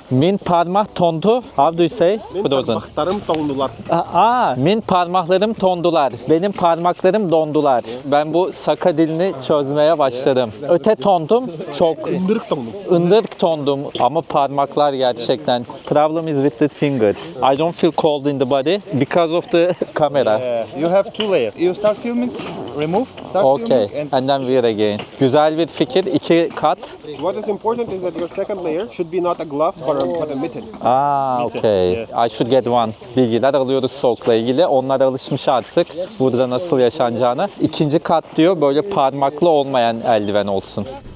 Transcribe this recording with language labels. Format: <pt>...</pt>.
<sah>Min parmak tondu.</sah> <en>How do you say? Frozen.</en> <tr>Parmaklarım dondular.</tr> <sah>Min parmaklarım tondular.</sah> <tr>Benim parmaklarım dondular. Ben bu Saka dilini çözmeye başladım.</tr> <sah>Öte tondum çok. Indırık dondum. Indırk tondum</sah> <tr>ama parmaklar gerçekten.</tr> <en>Problem is with the fingers. I don't feel cold in the body because of the camera. You have two layers. You start filming, remove, start Okay, filming and then wear again.</en> <tr>Güzel bir fikir. 2 kat.</tr> <en>what is important is that your second layer should be not a glove but a mitten. Okay. I should get one.</en> <tr>Bilgiler alıyoruz soğukla ilgili. Onlar alışmış artık burada nasıl yaşanacağına. 2. kat diyor böyle parmaklı olmayan eldiven olsun.</tr>